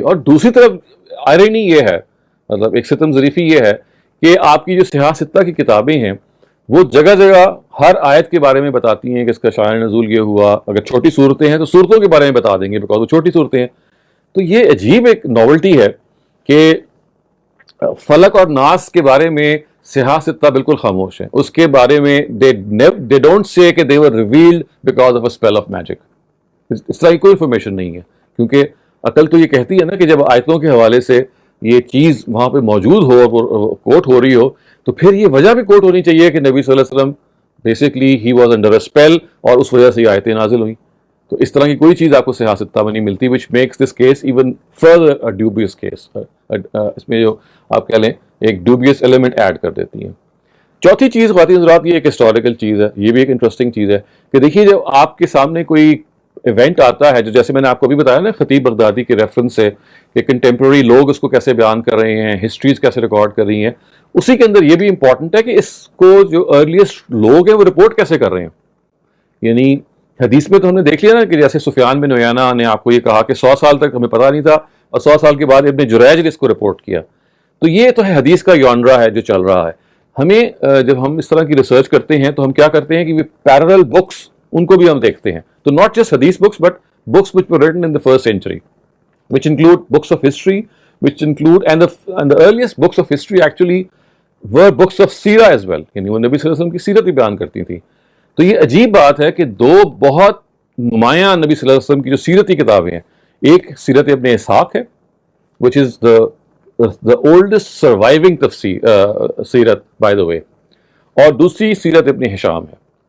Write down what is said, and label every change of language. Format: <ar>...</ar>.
<ur>اور دوسری طرف آئرنی یہ ہے، مطلب ایک ستم ظریفی یہ ہے کہ آپ کی جو صحاح ستہ کی کتابیں ہیں وہ جگہ جگہ ہر آیت کے بارے میں بتاتی ہیں کہ اس کا شان نزول یہ ہوا. اگر چھوٹی صورتیں ہیں تو صورتوں کے بارے میں بتا دیں گے بیکاز وہ چھوٹی صورتیں ہیں. تو یہ عجیب ایک ناولٹی ہے کہ فلق اور ناس کے بارے میں صحاح ستہ بالکل خاموش ہے. اس کے بارے میں</ur> <en>they don't say کہ they were revealed because of a spell of magic.</en> <ur>اس طرح کی کوئی انفارمیشن نہیں ہے، کیونکہ عقل تو یہ کہتی ہے نا کہ جب آیتوں کے حوالے سے یہ چیز وہاں پہ موجود ہو اور کوٹ ہو رہی ہو تو پھر یہ وجہ بھی کوٹ ہونی چاہیے کہ نبی صلی اللہ علیہ وسلم basically</ur> <en>he was under a spell</en> <ur>اور اس وجہ سے یہ آیتیں نازل ہوئیں. تو اس طرح کی کوئی چیز آپ کو صحاح ستہ میں نہیں ملتی</ur> <en>which makes this case even further a dubious case.</en> <ur>اس میں جو آپ کہہ لیں ایک ڈوبیس ایلیمنٹ ایڈ کر دیتی ہیں. چوتھی چیز خواتین حضرات، یہ ایک ہسٹوریکل چیز ہے، یہ بھی ایک انٹرسٹنگ چیز ہے کہ دیکھیے جب آپ کے سامنے کوئی ایونٹ آتا ہے، جو جیسے میں نے آپ کو بھی بتایا نا خطیب بغدادی کے ریفرنس سے کہ کنٹمپرری لوگ اس کو کیسے بیان کر رہے ہیں، ہسٹریز کیسے ریکارڈ کر رہی ہیں، اسی کے اندر یہ بھی امپورٹنٹ ہے کہ اس کو جو ارلیسٹ لوگ ہیں وہ رپورٹ کیسے کر رہے ہیں. یعنی حدیث میں تو ہم نے دیکھ لیا نا کہ جیسے سفیان بن عیینہ نے آپ کو یہ کہا کہ 100 سال تک ہمیں پتہ نہیں تھا اور 100 سال کے بعد ابن جریج نے اس کو رپورٹ کیا. تو یہ تو ہے حدیث کا یونرا ہے جو چل رہا ہے. ہمیں جب ہم اس طرح کی ریسرچ کرتے ہیں تو ہم کیا کرتے ہیں کہ پیرلل بکس ان کو بھی ہم دیکھتے ہیں.</ur> <en>تو not just حدیث books but books which were written in the first century, which include books of history, which include and the earliest books of history actually were books of سیرہ as well.</en> <ur>یعنی وہ نبی صلی اللہ علیہ وسلم کی سیرت بھی بیان کرتی تھی. تو یہ عجیب بات ہے کہ دو بہت نمایاں نبی صلی اللہ علیہ وسلم کی جو سیرتی کتابیں ہیں، ایک سیرت ابن اسحاق ہے</ur> <en>which is the oldest surviving سیرت by the way،</en> <ur>اور دوسری سیرت ابن ہشام ہے.</ur>